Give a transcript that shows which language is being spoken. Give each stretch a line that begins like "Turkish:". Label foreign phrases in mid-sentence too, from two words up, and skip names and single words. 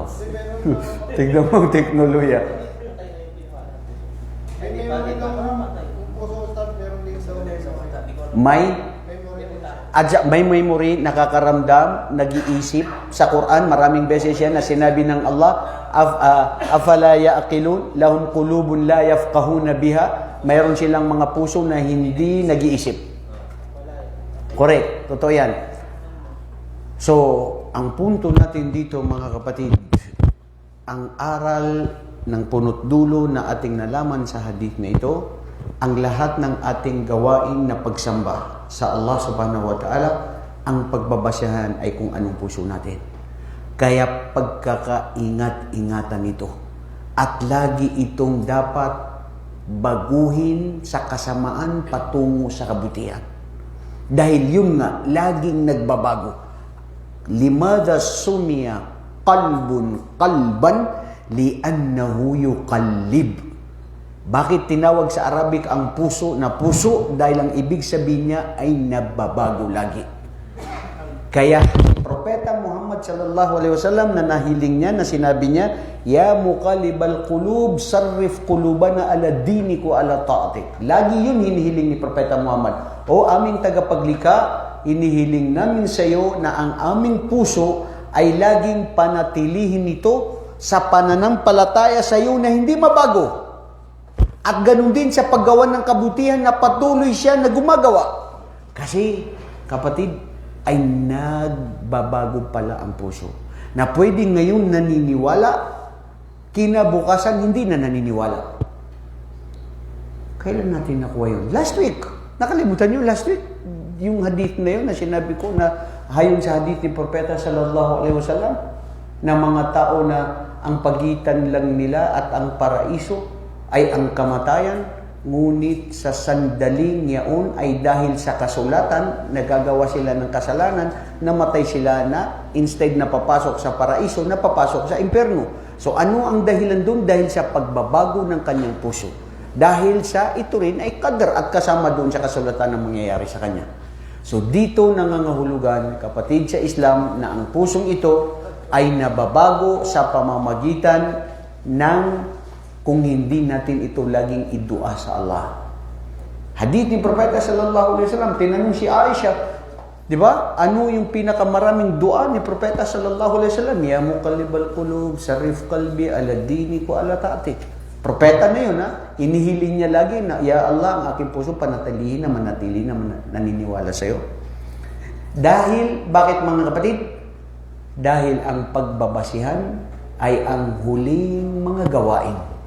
Filipino: Tignan mo ang teknolohiya. May memory lang kung puso stop, meron din sa May memory, nakakaramdam, nag-iisip. Sa Quran, maraming beses yan na sinabi ng Allah,
Arabic: أفلا يعقلون لهم قلوب لا يفقهون بها.
Filipino: Mayroon silang mga puso na hindi nag-iisip. Correct, totoo yan. So, ang punto natin dito mga kapatid, ang aral ng punot dulo na ating nalaman sa hadith na ito, ang lahat ng ating gawain na pagsamba sa Allah
Arabic: سبحانه وتعالى,
Filipino: ang pagbabasehan ay kung anong puso natin. Kaya pagkakaingat-ingatan ito. At lagi itong dapat baguhin sa kasamaan patungo sa kabutihan. Dahil yun nga, laging nagbabago.
Arabic: لماذا سمي قلبا لأنه يقلب.
Filipino: Bakit tinawag sa Arabic ang puso na puso? Dahil ang ibig sabihin niya ay nababago lagi. Kaya Propeta Muhammad
Arabic: صلى الله عليه وسلم
Filipino: na nahiling niya, na sinabi niya,
Arabic: يا مقلب القلوب صرف قلوبنا على دينك وعلى طاعتك.
Filipino: Lagi yun hinihiling ni Propeta Muhammad. O aming tagapaglikha, hinihiling namin sa iyo na ang aming puso ay laging panatilihin nito sa pananampalataya sa iyo na hindi mabago. At ganun din sa paggawa ng kabutihan na patuloy siya na gumagawa. Kasi, kapatid, ay nagbabago pala ang puso. Na pwede ngayon naniniwala, kinabukasan hindi na naniniwala. Kailan natin nakuha yun?
English: Last week.
Filipino: Nakalimutan nyo
English: last week?
Filipino: Yung hadith na yun na sinabi ko na hayon sa hadith ni Propeta
Arabic: صلى الله عليه وسلم
Filipino: na mga tao na ang pagitan lang nila at ang paraiso ay ang kamatayan, ngunit sa sandaling yaon ay dahil sa kasulatan, nagagawa sila ng kasalanan, namatay sila na instead na papasok sa paraiso, napapasok sa impyerno. So ano ang dahilan doon? Dahil sa pagbabago ng kanyang puso. Dahil sa ito rin ay qadar at kasama doon sa kasulatan na mangyayari sa kanya. So dito nangangahulugan, kapatid sa Islam, na ang pusong ito ay nababago sa pamamagitan ng kung hindi natin ito laging idua sa Allah. Hadith ni Propeta
Arabic: صلى الله عليه وسلم,
Filipino: tinanong si Aisha, di ba? Ano yung pinakamaraming dua ni Propeta
Arabic: صلى الله عليه وسلم? يا مقلب القلوب صرف قلبي على دينك وعلى طاعتك.
Filipino: Propeta na yun, ha? Inihiling niya lagi na,
Arabic: يا الله,
Filipino: ang aking puso panatilihin na manatili na naniniwala sa iyo. Dahil, bakit mga kapatid? Dahil ang pagbabasihan ay ang huling mga gawain.